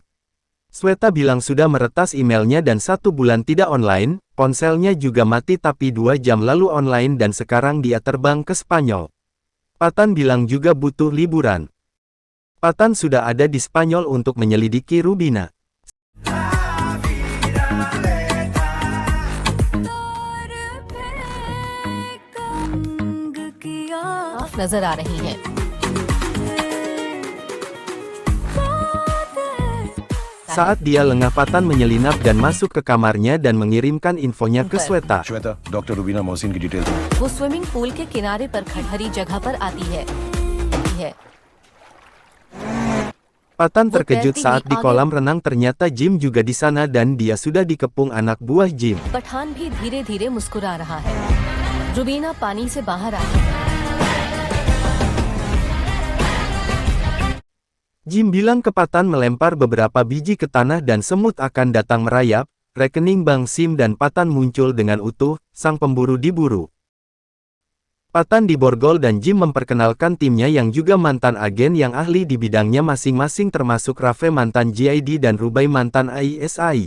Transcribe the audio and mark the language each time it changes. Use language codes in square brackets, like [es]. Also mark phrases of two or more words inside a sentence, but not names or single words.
[id] Sweta bilang sudah meretas emailnya dan 1 bulan tidak online, ponselnya juga mati tapi 2 jam lalu online dan sekarang dia terbang ke Spanyol. Patan bilang juga butuh liburan. Patan sudah ada di Spanyol untuk menyelidiki Rubina. [hi] नजर आ रही हैं। [id] Saat dia lengah Patan menyelinap dan masuk ke kamarnya dan mengirimkan infonya ke Sweta. [hi] श्वेता, डॉक्टर रुबीना मोहसिन की डिटेल। वो [en] swimming pool [hi] के किनारे पर खड़ी जगह पर आती है। [id] Patan terkejut saat di kolam renang ternyata Jim juga di sana dan dia sudah dikepung anak buah Jim. [hi] पठान भी धीरे-धीरे मुस्कुरा रहा है। रुबीना पानी से बाहर आई। [id] Jim bilang ke Patan melempar beberapa biji ke tanah dan semut akan datang merayap, rekening Bang Sim dan Patan muncul dengan utuh, sang pemburu diburu. Patan diborgol dan Jim memperkenalkan timnya yang juga mantan agen yang ahli di bidangnya masing-masing termasuk Rafe mantan GID dan Rubai mantan ISI.